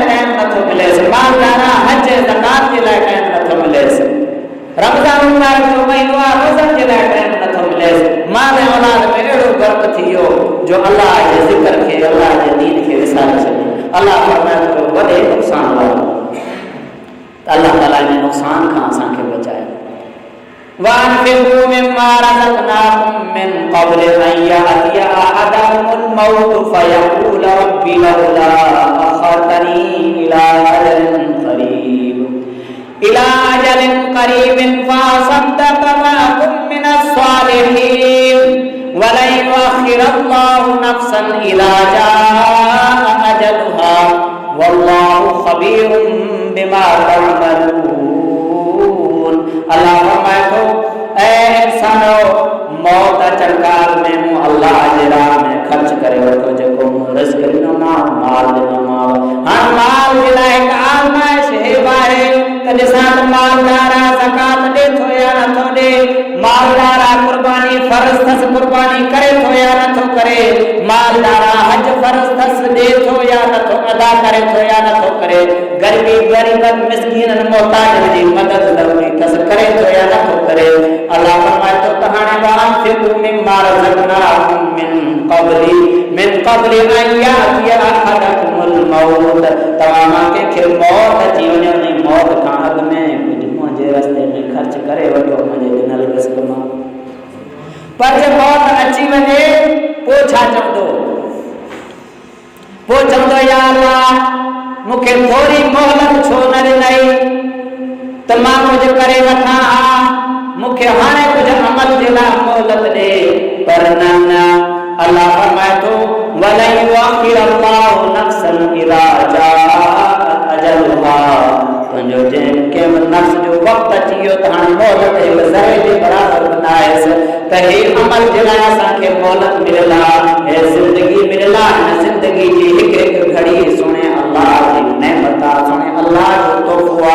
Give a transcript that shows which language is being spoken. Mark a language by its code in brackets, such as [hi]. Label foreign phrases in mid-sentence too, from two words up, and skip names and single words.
[sd] टाइम नथो मिलेसि मालदारा हज ज़कात जे लाइ टाइम नथो मिलेसि रमज़ान मुबारक जो महीनो आहे रोज़नि जे लाइ टाइम नथो मिलेसि माल ऐं औलाद में अहिड़ो गर्क थी वियो जो अल्लाह जे ज़िक्र खे अल्लाह जे दीन खे विसारे छॾियो अल्लाह फरमाए थो वॾे नुक़सान वारो अल्लाह ताला जे नुक़सान खां असांखे बचाए [ar] وَأَنْفِقُوا مِمَّا رَزَقْنَاكُمْ مِنْ قَبْلِ أَنْ يَأْتِيَ أَحَدَكُمُ الْمَوْتُ فَيَقُولَ رَبِّ لَوْلَا أَخَّرْتَنِي إِلَى أَجَلٍ قَرِيبٍ فَأَصَدَّقَ وَأَكُن مِّنَ الصَّالِحِينَ ولن يؤخر الله نفسا إذا جاء أجلها والله خبير بما تعملون. [sd] अल्लाह फरमाए थो ऐ इंसानो मौत चरकाल में मु अल्लाह जे राह में खर्च करे वठो जेको मु रिज़्क़ ॾिनो माल ॾिनो हां माल जे लाइ हिकु आज़माइश हे आहे त ॾिसां त मालदार ज़कात ॾे थो या नथो ॾे, मालदार कुर्बानी फर्ज़ अथसि कुर्बानी करे थो या नथो करे, मालदार हज फर्ज़ अथसि ॾे थो या नथो अदा करे थो या नथो करे, गरीबन मिस्कीनन मोहताजन जी मदद ज़रूरी अथसि करे थो या नथो करे। अल्लाह फरमाए थो त हाणे [ar] وأنفقوا مما رزقناكم من قبل أن يأتي أحدكم الموت. [sd] तव्हां कंहिंखे मौत अची वञे उन मौत खां अॻु में कुझु मुंहिंजे रस्ते में ख़र्च करे वठो मुंहिंजे ॾिनल रिज़्क़ मां। पर जे मौत अची वञे पोइ छा चवंदो? पोइ चवंदो या अल्लाह मूंखे थोरी मोहलत छो न ॾिनई त मां कुझु करे वठां हा, मूंखे हाणे कुझु अमल जे लाइ मोहलत ॾे। पर न अल्लाह फरमाए थो [ar] ولن يؤخر الله نفسا إذا جاء أجلها. [sd] तुंहिंजो जंहिं नफ्स जो वक़्तु अची वियो त हाणे मोहलत हिकु ज़रे जे बराबरि बनाएसि त हे अमल जे लाइ असांखे मोहलत मिलियल आहे, हे ज़िंदगी मिलियल आहे। हिन ज़िंदगी जी हिकु हिकु घड़ी सुणे अल्लाह जी नेमत आहे, सुणे अल्लाह जो तोहफ़ो आहे।